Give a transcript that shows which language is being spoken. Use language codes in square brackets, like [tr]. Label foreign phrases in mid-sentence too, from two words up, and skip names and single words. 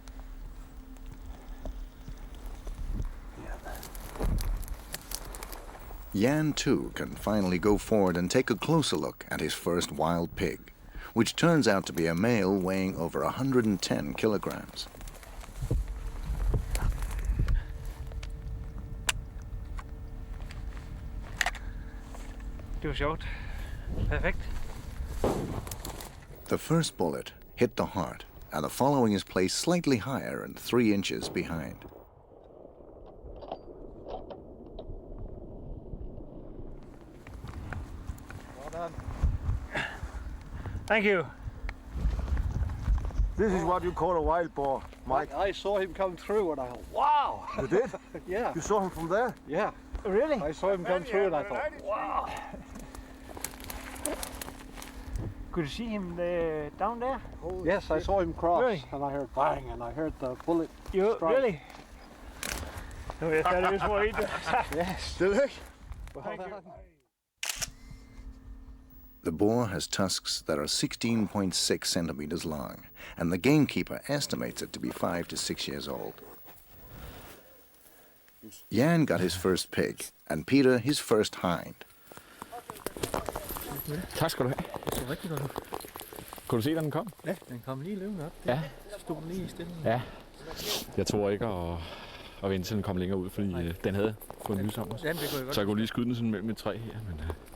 [en] Jan too can finally go forward and take a closer look at his first wild pig, which turns out to be a male weighing over 110 kilograms. [da] Det var sjovt. Perfekt. [en] The first bullet hit the heart, and the following is placed slightly higher and 3 inches behind. Thank you. This is what you call a wild boar, Mike. I saw him come through and I thought, wow! You did? Yeah, You saw him from there? yeah. Really? I saw him come through and I thought, wow! Could you see him down there? Yes, I saw him cross Really? and I heard bang and I heard the bullet. You Strike. really? [da] Nu er jeg færdig for et. Yes. Tillykke. [en] Well done. The boar has tusks that are 16.6 centimeters long, and the gamekeeper estimates it to be 5 to 6 years old. Jan got his first pig, and Peter his first hind. [da] Tak skal du have. Det så rigtig godt ud. Kunne du se, da den kom? Ja, den kom lige løbende op. Ja. Stod lige i stillingen. Ja. Jeg tror ikke at vente til den kom længere ud, fordi den havde fået nys om os. Jamen, det kunne jeg godt. Så jeg kunne lige skyde den sådan mellem et træ her. Men,